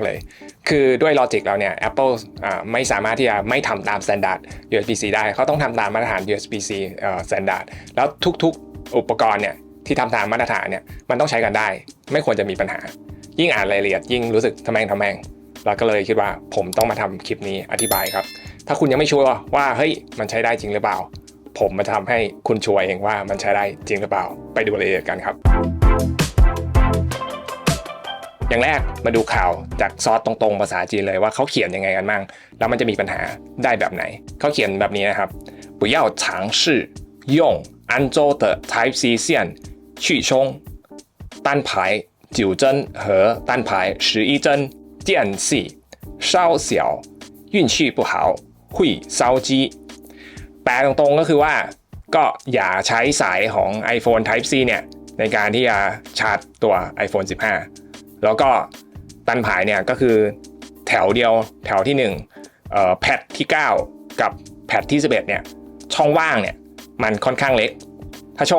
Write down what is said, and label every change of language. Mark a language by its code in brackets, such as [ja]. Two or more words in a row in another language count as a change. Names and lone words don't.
[th] เลยคือด้วยลอจิกเราเนี่ย Apple ไม่สามารถที่จะไม่ทำตาม Standard USB-C ได้เขาต้องทำตามมาตรฐาน USB-C Standard แล้วทุกอุปกรณ์เนี่ยที่ทำตามมาตรฐานเนี่ยมันต้องใช้กันได้ไม่ควรจะมีปัญหายิ่งอ่านรายละเอียดยิ่งรู้สึกทะแมงเราก็เลยคิดว่าผมต้องมาทำคลิปนี้อธิบายครับถ้าคุณยังไม่ชัวร์ว่าเฮ้ยมันใช้ได้จริงหรือเปล่าผมมาทำให้คุณชัวร์เองว่ามันใช้ได้จริงหรือเปล่าไปดูรายละเอียดกันครับ อย่างแรกมาดูข่าวจากซอสตรงๆภาษาจีนเลยว่าเขาเขียนยังไงกันมั่งแล้วมันจะมีปัญหาได้ แบบไหนเขาเขียนแบบนี้นะครับ [zh] 不要尝试用安卓的 Type C 线去充单排9针和单排11针间隙稍小运气不好会烧机 [th] แปลตรงๆก็คือว่าก็อย่าใช้สายของ iPhone Type C เนี่ยในการที่จะชาร์จตัว iPhone 15แล้วก็ตันผายเนี่ยก็คือแถวเดียวแถวที่1แพดที่9กับแพดที่11เนี่ยช่องว่างเนี่ยมันค่อนข้างเล็กถ้าโชค